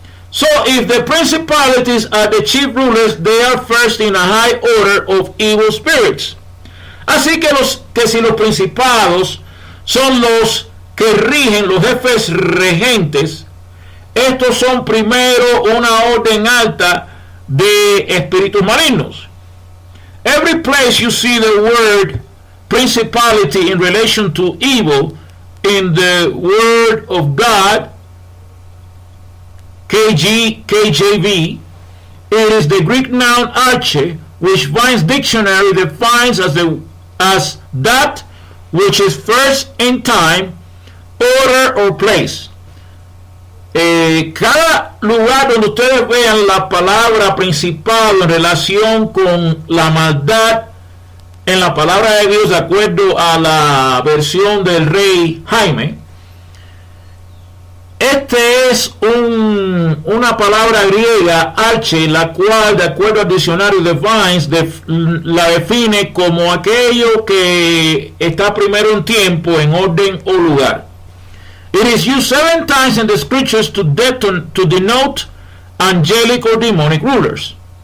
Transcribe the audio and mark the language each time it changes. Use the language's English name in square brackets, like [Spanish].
[English] So if the principalities are the chief rulers, they are first in a high order of evil spirits. [Spanish] Así que si los principados son los que rigen, los jefes regentes, estos son primero una orden alta de espíritus malignos. [English] Every place you see the word principality in relation to evil in the Word of God, KJV, it is the Greek noun arche, which Vine's dictionary defines as that which is first in time, order or place. [Spanish] Cada lugar donde ustedes vean la palabra principal en relación con la maldad en la palabra de Dios, de acuerdo a la versión del rey Jaime, este es una palabra griega, arche, la cual, de acuerdo al diccionario de Vines, la define como aquello que está primero en tiempo, en orden o lugar. [English] It is used 7 times in the scriptures to denote angelic or demonic rulers.